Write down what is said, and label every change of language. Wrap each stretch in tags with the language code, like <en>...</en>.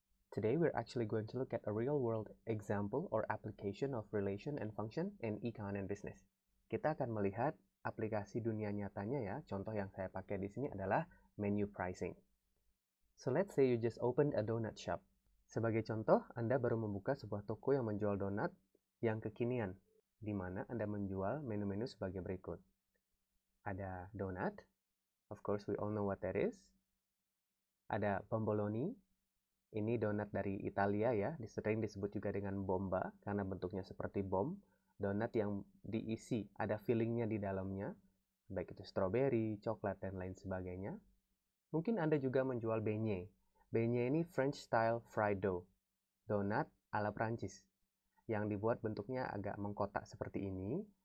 <en>Today we're actually going to look at a real-world example or application of relation and function in econ and business.</en> <id>Kita akan melihat aplikasi dunia nyatanya ya. Contoh yang saya pakai di sini adalah menu pricing.</id> <en>So let's say you just opened a donut shop.</en> <id>Sebagai contoh, Anda baru membuka sebuah toko yang menjual donat yang kekinian, di mana Anda menjual menu-menu sebagai berikut. Ada donat,</id> <en>of course we all know what that is.</en> <id>Ada bomboloni, ini donat dari Italia ya, sering disebut juga dengan bomba, karena bentuknya seperti bom. Donat yang diisi, ada fillingnya di dalamnya, baik itu stroberi, coklat, dan lain sebagainya. Mungkin Anda juga menjual beignet. Beignet ini</id> <en>French style fried dough,</en> <id>donat ala Prancis, yang dibuat bentuknya agak mengkotak seperti ini.</id>